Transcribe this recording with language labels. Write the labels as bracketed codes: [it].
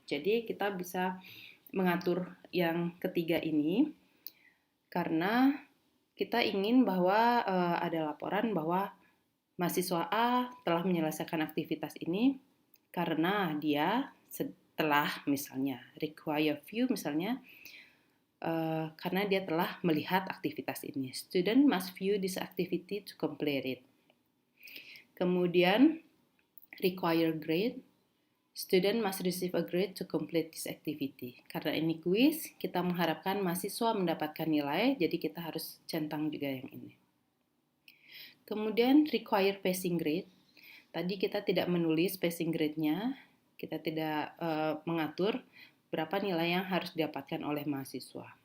[id] Jadi kita bisa mengatur yang ketiga ini karena kita ingin bahwa ada laporan bahwa mahasiswa A telah menyelesaikan aktivitas ini karena dia setelah misalnya require view misalnya karena dia telah melihat aktivitas ini. [en] Student must view this activity to complete it. [id] Kemudian require grade. [en] Student must receive a grade to complete this activity. [id] Karena ini kuis, kita mengharapkan mahasiswa mendapatkan nilai, jadi kita harus centang juga yang ini. Kemudian require passing grade. Tadi kita tidak menulis passing grade-nya, kita tidak mengatur berapa nilai yang harus didapatkan oleh mahasiswa.